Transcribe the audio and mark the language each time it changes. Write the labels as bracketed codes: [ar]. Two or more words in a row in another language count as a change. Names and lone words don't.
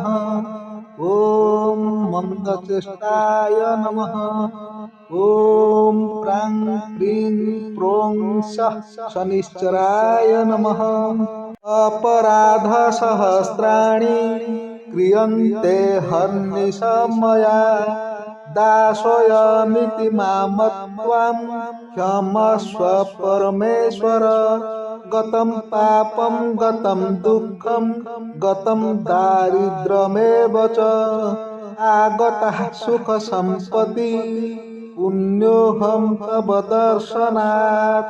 [sa] ଓಂ ମନ୍ଦଚେଷ୍ଟାୟ ନମଃ। ଓಂ ପ୍ରାଂ କ୍ଲିଂ ପ୍ରୋଂ ସଃ ଶନିଶ୍ଚରାୟ ନମଃ। ଅପରାଧ ସହସ୍ରାଣୀ କ୍ରିୟନ୍ତେ ହର୍ନିଶମୟା दासोऽयमिति मामत्वां क्षमस्व परमेश्वर गतं पापं गतं दुःखं गतं दारिद्र्यमेव च आगतः सुखसम्पत्ति पुण्योऽहं तव दर्शनात्।